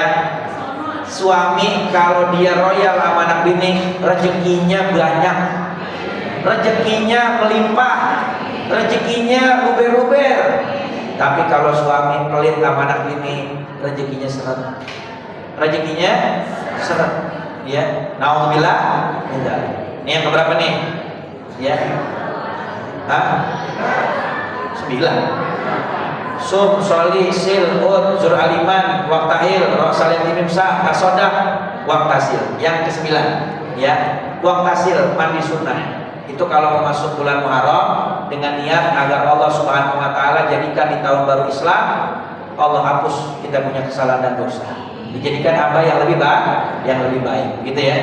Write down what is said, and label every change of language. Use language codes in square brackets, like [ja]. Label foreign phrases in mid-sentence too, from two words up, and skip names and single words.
[id] Suami kalau dia royal sama anak bini, rezekinya banyak, rezekinya melimpah, rezekinya luber-luber. Tapi kalau suami pelit sama anak bini, rezekinya seret, ya. Nauzubillah. Ini yang keberapa nih? Ya. 9. Sum, soli, sil, ud, zur aliman, waktahil, rosalit imimsa, tasodak, waktasil. Yang ke-9, ya, waktasil, mandi sunnah. Itu kalau masuk bulan Muharram dengan niat agar Allah [ar] سبحانه وتعالى [id] jadikan di tahun baru Islam Allah hapus kita punya kesalahan dan dosa. Dijadikan hamba yang lebih baik, gitu ya.